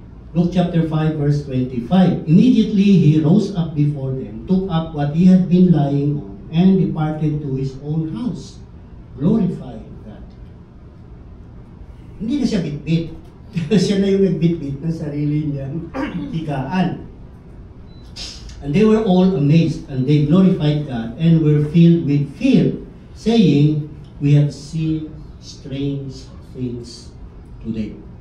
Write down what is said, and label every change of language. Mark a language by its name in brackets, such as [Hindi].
[English] Luke chapter 5 verse 25. Immediately he rose up before them, took up what he had been lying on, and departed to his own house, glorifying God. [Filipino] Hindi na siya bitbit. Siya na yung nagbitbit ng sarili niyang higaan. [English] And they were all amazed, and they glorified God, and were filled with fear, saying, we have seen strange things today.